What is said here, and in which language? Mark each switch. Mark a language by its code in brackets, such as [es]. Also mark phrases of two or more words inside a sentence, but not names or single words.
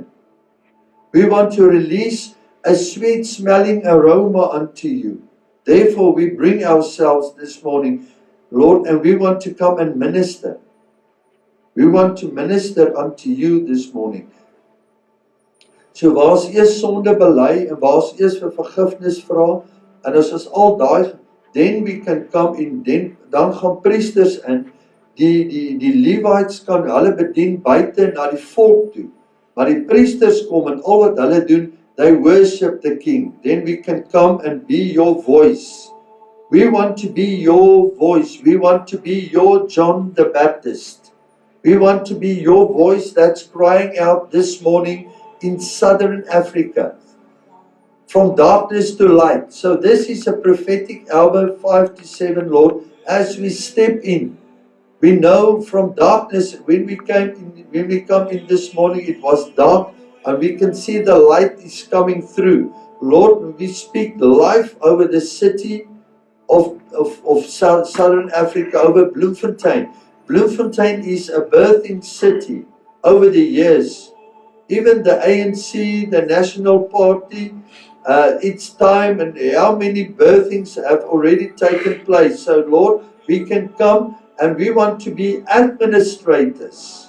[en] We want to release a sweet smelling aroma unto you. Therefore we bring ourselves this morning, Lord, and we want to come and minister. We want to minister unto you this morning. [af] So waar's eers sonde bely en waar's eers vir vergifnis vra, en as ons al daai, [en] then we can come in, [af] dan gaan priesters in, die Levites kan hulle bedien buite na die volk toe, maar die priesters kom en al wat hulle doen, [en] they worship the king. Then we can come and be your voice. We want to be your voice. We want to be your John the Baptist. We want to be your voice that's crying out this morning in Southern Africa, from darkness to light. So this is a prophetic hour, 5 to 7, Lord, as we step in. We know from darkness, when we come in this morning, it was dark, and we can see the light is coming through. Lord, we speak life over the city of Southern Africa, over Bloemfontein. Bloemfontein is a birthing city over the years. Even the ANC, the National Party, its time, and how many birthings have already taken place. So Lord, we can come and we want to be administrators.